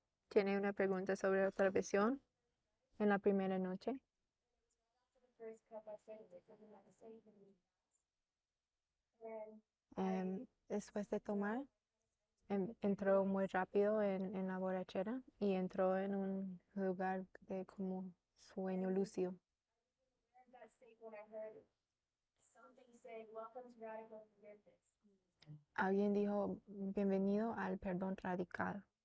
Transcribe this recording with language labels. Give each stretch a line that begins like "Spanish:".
Spanish: ¿Tiene una pregunta sobre otra visión en la primera noche?
English: The first cup I said it because I'm not the same thing. And
Spanish: Después de tomar, entró muy rápido en la borrachera y entró en un lugar de como sueño lúcido.
English: in that state when I heard something say, "Welcome to radical forgiveness."
Spanish: Alguien dijo, bienvenido al perdón radical.